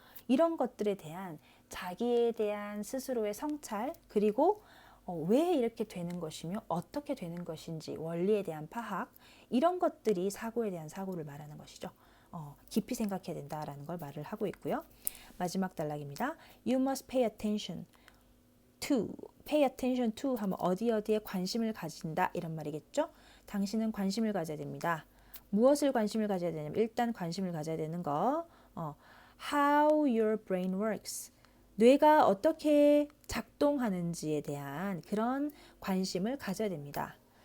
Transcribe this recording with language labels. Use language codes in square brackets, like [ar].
[ko] 이런 것들에 대한 자기에 대한 스스로의 성찰 그리고 왜 이렇게 되는 것이며 어떻게 되는 것인지 원리에 대한 파악 이런 것들이 사고에 대한 사고를 말하는 것이죠. 깊이 생각해야 된다라는 걸 말을 하고 있고요. 마지막 단락입니다. [en] You must pay attention to. pay attention to [ko] 하면 어디에 관심을 가진다 이런 말이겠죠. 당신은 관심을 가져야 됩니다. 무엇을 관심을 가져야 되냐면 일단 관심을 가져야 되는 거 [en] how your brain works. [ko] 뇌가 어떻게 작동하는지에 대한 그런 관심을 가져야 됩니다.